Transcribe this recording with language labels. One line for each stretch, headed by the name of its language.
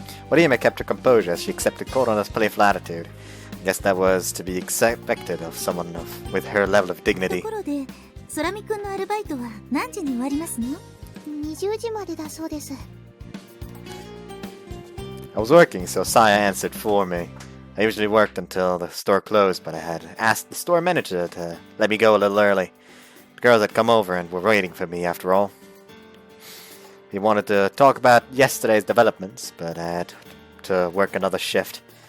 English: Orihime kept her composure as she accepted Konoha's playful attitude. I guess that was to be expected of someone with her level of dignity.
Japanese: ところで、空見くんのアルバイトは何時に終わりますの？20時までだそうです。
English: I was working, so Saya answered for me. I usually worked until the store closed, but I had asked the store manager to let me go a little early. The girls had come over and were waiting for me after all. He wanted to talk about yesterday's developments, but I had to work another shift.